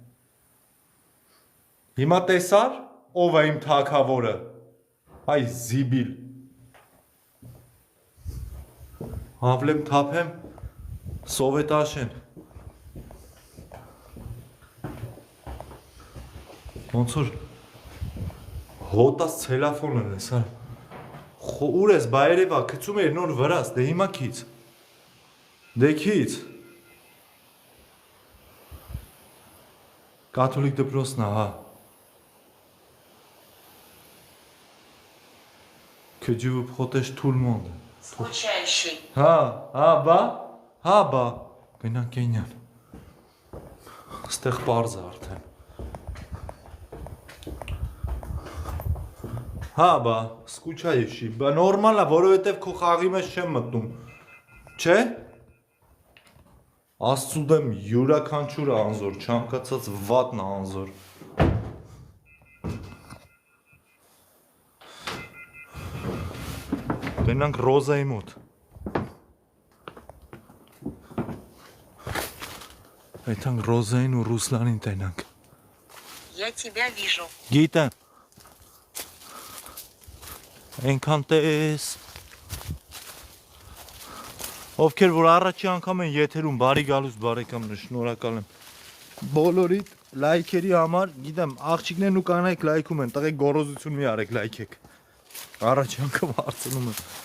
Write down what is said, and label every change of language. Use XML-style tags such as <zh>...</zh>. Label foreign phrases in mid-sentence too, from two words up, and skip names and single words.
<hy>Հիմա տեսար, ով է իմ թագավորը։ Այ զիբիլ։ Հավլեմ թափեմ, սովետաշեն։ Ոնց որ հոտած ցելոֆոնն է, սա։ Ուր ես, բա երևա, գցում էր նոր վրաս, դե հիմա քիչ։ Դե քիչ։ Կաթոլիկ դպրոցն է, հա։</hy> <fr>Que Dieu vous protège tout le monde.</fr> <ru>Скучающий.</ru> <hy>Հա, գնանք Կենյան։ Ստեղ պարզ է արդեն։ Հա, սկուչայիշի, նորմալ է, որովհետև քո խաղի մեջ չեմ մտնում։ Չէ՞։ Աստծու դեմ յուրաքանչյուրը անզոր, չանկացած վատն է անզոր։ Գնանք Ռոզայի մոտ։ Այդտեղ Ռոզային ու Ռուսլանին տենանք։</hy> <ru>Я тебя вижу.</ru> <hy>Գիտեմ։ Այնքան տես։ Ովքեր որ առաջի անգամ են եթերում, բարի գալուստ բարեկամներ, շնորհակալ եմ։ Բոլորիդ լայքերի համար, գիտեմ, աղջիկներն ու կանայք լայքում են, տղեկ գոռոզություն մի արեք, լայքեք։ Առաջի անգամ հարցնում եմ։</hy>